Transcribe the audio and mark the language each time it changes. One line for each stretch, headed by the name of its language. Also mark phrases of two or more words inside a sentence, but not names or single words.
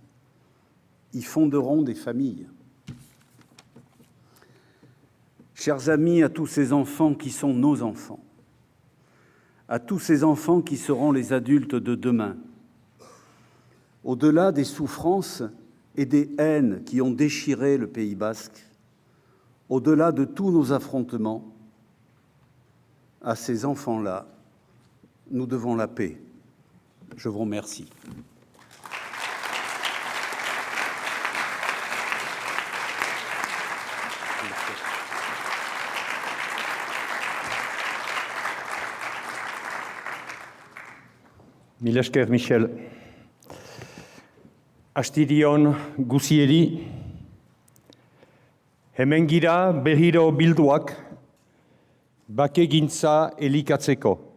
French: Ils fonderont des familles. Chers amis, à tous ces enfants qui sont nos enfants, à tous ces enfants qui seront les adultes de demain, au-delà des souffrances et des haines qui ont déchiré le Pays basque, au-delà de tous nos affrontements, à ces enfants-là, nous devons la paix. Je vous remercie.
Basque: Mila esker, Michel. Astirion guzieri, hemen gira berriro bilduak bakegintza elikatzeko.